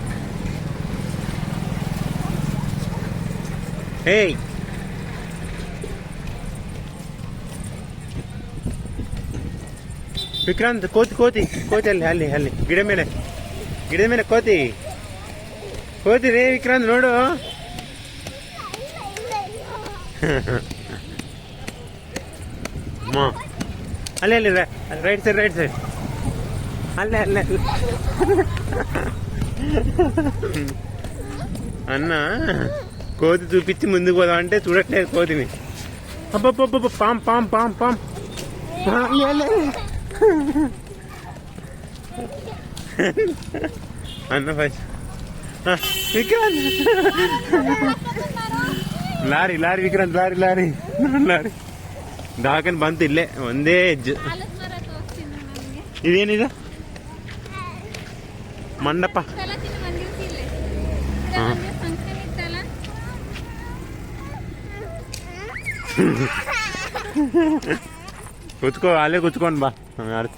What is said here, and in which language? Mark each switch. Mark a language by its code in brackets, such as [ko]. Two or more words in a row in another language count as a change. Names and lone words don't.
[kn] ಹೇಯ್ ವಿಕ್ರಾಂತ್ ಕೋತಿ ಅಲ್ಲಿ ಗಿಡ ಮೇಲೆ ಕೋತಿ ರೇ ವಿಕ್ರಾಂತ್ ನೋಡು. [te] ಅಲ್ಲಿ [en] right side [te] ಅಲ್ಲೇ అన్న కోతి చూపించి ముందుకు పోదామంటే చూడట్లేదు కోతిని. అబ్బబ్బబ్బ పాం అన్న ఫస్ట్ విక్రాంత్ లారీ విక్రాంత్ లారీ దాకని [kn] ಬಂತು ಇಲ್ಲೇ ಒಂದೇ ಹೆಜ್ಜೆ. ಇದೇನಿದು ಮಂಡಪ. ಕೂತ್ಕೋ ಅಲ್ಲೇ ಕೂತ್ಕೊಂಡು ಬಾ ಅರ್ಥ.